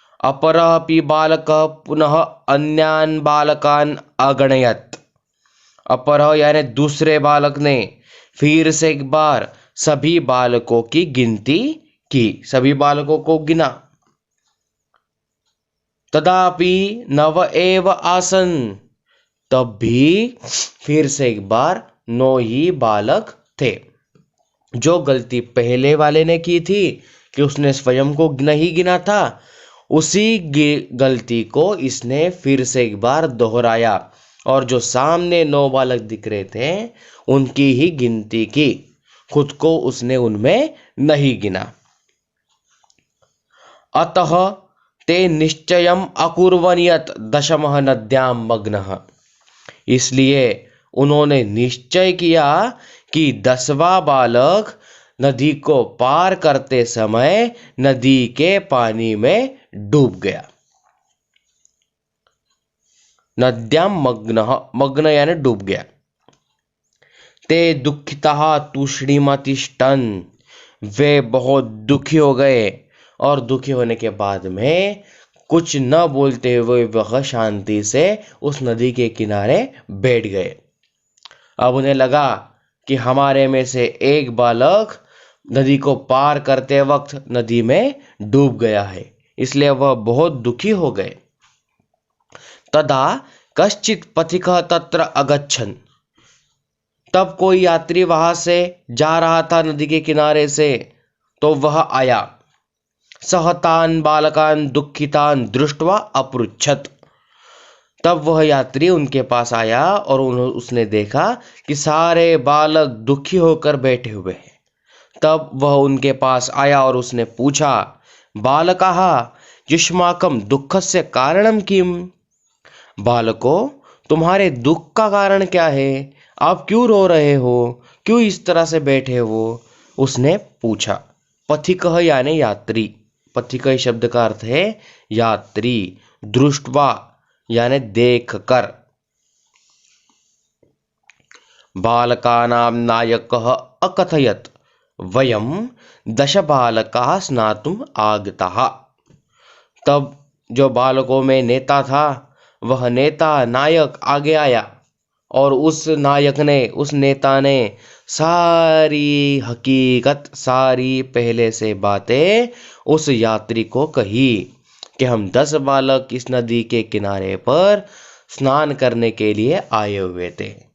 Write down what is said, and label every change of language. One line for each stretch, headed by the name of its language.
Sanskrit: अपरः अपि बालकः पुनः अन्यान् बालकान् अगणयत्।
Hindi: अपरः यानी दूसरे बालक ने फिर से एक बार सभी बालकों की गिनती की, सभी बालकों को गिना।
Sanskrit: तदापि नव एव आसन,
Hindi: तब भी फिर से एक बार 9 ही बालक थे। जो गलती पहले वाले ने की थी कि उसने स्वयं को नहीं गिना था, उसी गलती को इसने फिर से एक बार दोहराया और जो सामने 9 बालक दिख रहे थे उनकी ही गिनती की, खुद को उसने उनमें नहीं गिना।
Sanskrit: अतः ते निश्चयम् अकुर्वन् यत् दशमः नद्यां मग्नः।
Hindi: इसलिए उन्होंने निश्चय किया कि 10वां बालक नदी को पार करते समय नदी के पानी में डूब गया।
Sanskrit: नद्यां मग्नः,
Hindi: मग्न यानी डूब गया।
Sanskrit: ते दुःखितः तूष्णीमतिष्ठन्,
Hindi: वे बहुत दुखी हो गए और दुखी होने के बाद में कुछ न बोलते हुए वह शांति से उस नदी के किनारे बैठ गए। अब उन्हें लगा कि हमारे में से एक बालक नदी को पार करते वक्त नदी में डूब गया है, इसलिए वह बहुत दुखी हो गए।
Sanskrit: तदा कश्चित् पथिकः तत्र अगच्छन्।
Hindi: तब कोई यात्री वहां से जा रहा था नदी के किनारे से, तो वह आया।
Sanskrit: सः तान् बालकान् दुःखितान् दृष्ट्वा अपृच्छत्।
Hindi: तब वह यात्री उनके पास आया और उसने देखा कि सारे बालक दुखी होकर बैठे हुए हैं। तब वह उनके पास आया और उसने पूछा,
Sanskrit: बालकाः युष्माकं दुःखस्य कारणं किम्?
Hindi: बालकों, तुम्हारे दुख का कारण क्या है? आप क्यों रो रहे हो? क्यों इस तरह से बैठे हो? उसने पूछा। पथिकः यानी यात्री। पथिक शब्द का अर्थ है यात्री। दृष्ट्वा यानी देख कर।
Sanskrit: बालकानां नायकः अकथयत् वयं 10 बालकाः स्नातुम् आगताः।
Hindi: तब जो बालकों में नेता था, वह नेता नायक आगे आया और उस नायक ने, उस नेता ने सारी हकीकत, सारी पहले से बातें उस यात्री को कही कि हम 10 बालक इस नदी के किनारे पर स्नान करने के लिए आए हुए थे।